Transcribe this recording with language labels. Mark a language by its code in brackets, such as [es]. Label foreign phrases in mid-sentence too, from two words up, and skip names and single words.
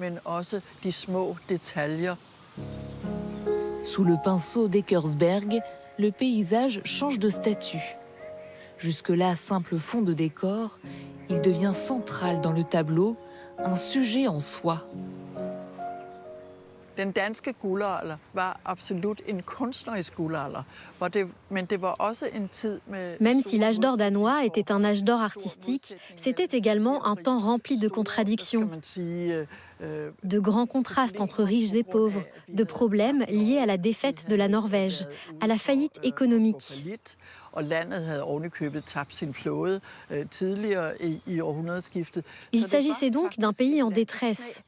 [fr] Sous le pinceau d'Eckersberg, le paysage change de statut. Jusque-là, simple fond de décor, il devient central dans le tableau, un sujet en soi. [da] Den danske guldalder var absolut en kunstnerisk guldalder, men det var også en tid med... [fr] Même si l'âge d'or danois était un âge d'or artistique, c'était également un temps rempli de contradictions, de grands contrastes entre riches et pauvres, de problèmes liés à la défaite de la Norvège, à la faillite économique. Il s'agissait donc d'un pays en détresse.